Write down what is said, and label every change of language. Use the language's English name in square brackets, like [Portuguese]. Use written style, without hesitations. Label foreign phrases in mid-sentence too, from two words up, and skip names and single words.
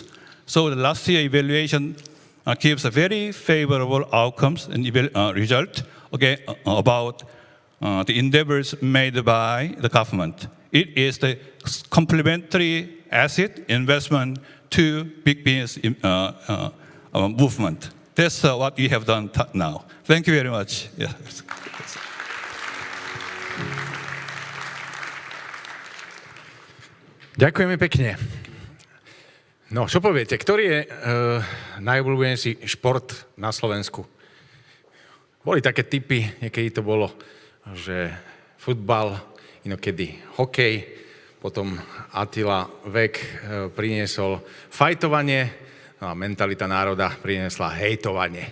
[English] So the last year evaluation gives a very favorable outcomes and result about the endeavors made by the government. It is the complementary asset investment to big business movement. That's what we have done now. Thank you very much. Yeah. [Slovak] Ďakujeme pekne. No, čo poviete, ktorý je najobľúbenejší šport na Slovensku? Boli také typy, niekedy to bolo, že futbal, inokedy hokej, potom Attila Vek priniesol fajtovanie, no a mentalita národa priniesla hejtovanie.